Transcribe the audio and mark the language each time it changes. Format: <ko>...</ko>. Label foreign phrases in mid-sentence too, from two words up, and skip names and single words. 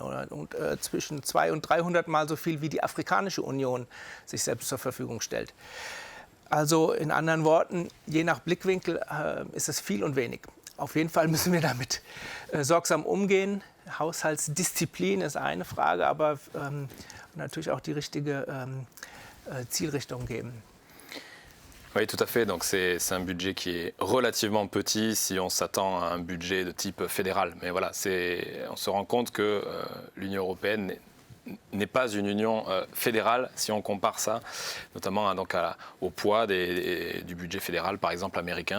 <de>Und zwischen 200 und 300 Mal so viel, wie die Afrikanische Union sich selbst zur Verfügung stellt. Also in anderen Worten, je nach Blickwinkel ist es viel und wenig. Auf jeden Fall müssen wir damit sorgsam umgehen. Haushaltsdisziplin ist eine Frage, aber natürlich auch die richtige Zielrichtung geben.</de> <fr>Oui, tout à fait. Donc c'est un budget qui est relativement petit si on s'attend à un budget de type fédéral. Mais voilà, on se rend compte que l'Union européenne n'est pas une union fédérale si on compare ça, notamment au poids du budget fédéral, par exemple américain.</fr>